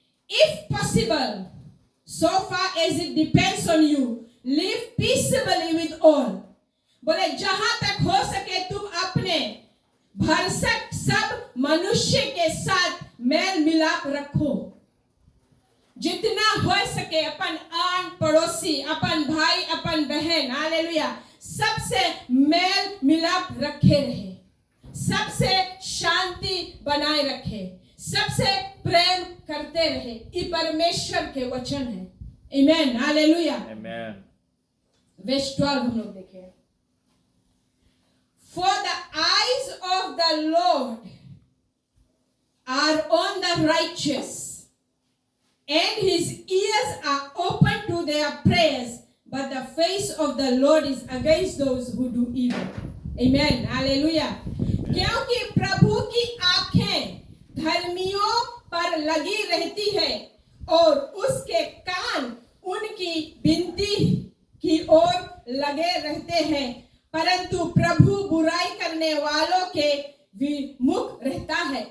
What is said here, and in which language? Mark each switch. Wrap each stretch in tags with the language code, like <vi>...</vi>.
<en>If possible, so far as it depends on you, live peaceably with all.</en> <hi>बोले जहां तक हो सके तुम अपने भरसक सब मनुष्य के साथ मेल मिलाप रखो। जितना हो सके अपन आन पड़ोसी, अपन भाई, अपन बहन, हालेलुया, सबसे मेल मिलाप रखे रहे, सबसे शांति बनाए रखे, सबसे प्रेम करते रहे। ये परमेश्वर के वचन है, आमीन, हालेलुया, आमीन। वर्स 12 हम लोग देखें।</hi> <en>For the eyes of the Lord are on the righteous, and his ears are open to their prayers, but the face of the Lord is against those who do evil. Amen. Hallelujah.</en> <hi>क्योंकि प्रभु की आंखें धर्मियों पर लगी रहती है और उसके कान उनकी विनती की ओर लगे रहते हैं, परंतु प्रभु बुराई करने वालों के विमुख रहता है।</hi>